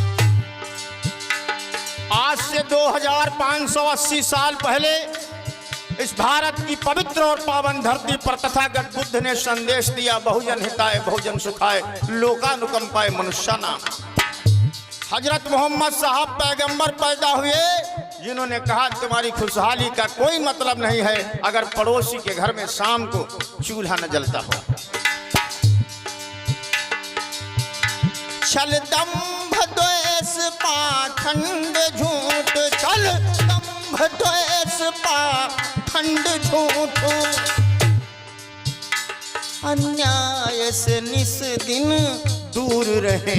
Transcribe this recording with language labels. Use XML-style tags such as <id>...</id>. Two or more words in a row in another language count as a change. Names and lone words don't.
<hi>आज से 2580 साल पहले इस भारत की पवित्र और पावन धरती पर तथागत बुद्ध ने संदेश दिया,</hi> <pi>बहुजन हिताय बहुजन सुखाय लोकानुकंपाय मनुष्यानाम।</pi> <hi>हजरत मोहम्मद साहब पैगंबर पैदा हुए जिन्होंने कहा तुम्हारी खुशहाली का कोई मतलब नहीं है अगर पड़ोसी के घर में शाम को चूल्हा न जलता हो। छल दंभ द्वेष पाखंड झूठ, छल दंभ द्वेष पाखंड झूठ, अन्याय से निस दिन दूर रहे।</hi>